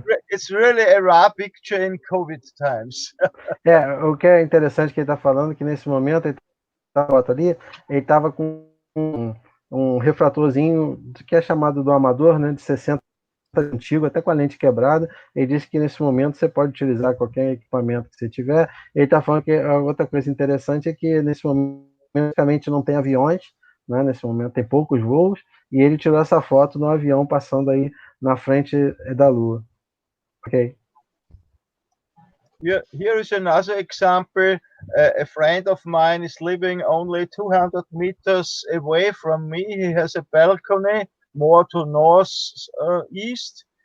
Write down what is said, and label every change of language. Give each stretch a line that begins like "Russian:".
English: It's really a rare picture in COVID times.
Portuguese: O que é interessante que ele está falando, que nesse momento ele estava com um refratorzinho que é chamado do amador, né, de 60 antigo, até com a lente quebrada. Ele disse que nesse momento você pode utilizar qualquer equipamento que você tiver. Ele está falando que a outra coisa interessante é que nesse momento praticamente não tem aviões, né? Nesse momento tem poucos voos, e ele tirou essa foto no avião passando aí na frente da Lua. Ok.
English: Here is another example. A friend of mine is living only 200 meters away from me. He has a balcony more to north-east.